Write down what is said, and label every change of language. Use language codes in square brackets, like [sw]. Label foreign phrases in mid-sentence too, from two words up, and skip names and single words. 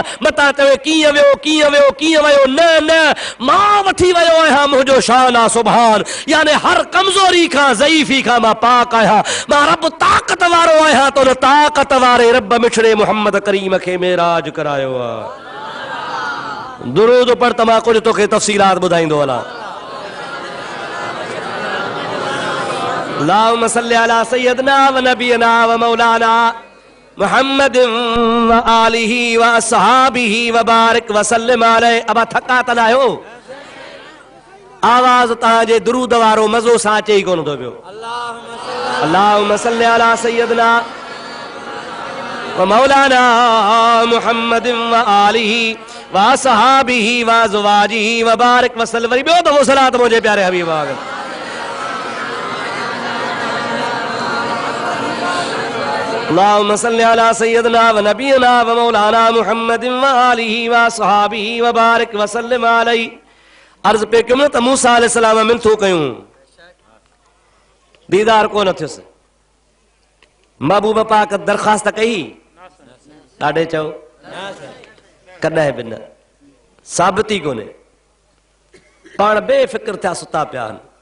[sd] मता चवे कीअं वियो कीअं वियो कीअं वियो, न न मां वठी वियो आहियां, मुंहिंजो शान आहे सुभान, यानी हर कमज़ोरी खां ज़ईफ़ी खां मां पाक आहियां। मां रब ताक़त वारो आहियां तो न ताक़त वारे रब मिठड़े मोहम्मद करीम के मेराज करायो आ। दुरूद पढ़ त मां कुछ तोखे तफ़सीलात ॿुधाईंदो हलां। [ar] اللهم صل على سيدنا ونبينا ومولانا محمد وآله وأصحابه وبارك وسلم عليه. [sd] अब थका त न आहियो, आवाज़ तव्हांजे दुरूद वारो मज़ो सां अचे ई कोन थो पियो। [ar] اللهم صل على سيدنا ومولانا محمد وآله وأصحابه وأزواجه وبارك وسلم. [sd] वरी ॿियो दफ़ो सलात मुंहिंजे प्यारे हबीब आ। [ar] اللهم صل على سيدنا ونبينا ومولانا محمد وآله وأصحابه وبارك وسلم عليه. [sd] अर्ज़ पे कयूं त मूसा अलैहिस्सलाम मिनथू कयूं, दीदार कोन थियुसि। महबूब पाक दरख़्वास्त कई, ॾाढे चओ कॾहिं बि न, साबिती कोन्हे। पाण बेफ़िक्र थिया सुता पिया आहिनि।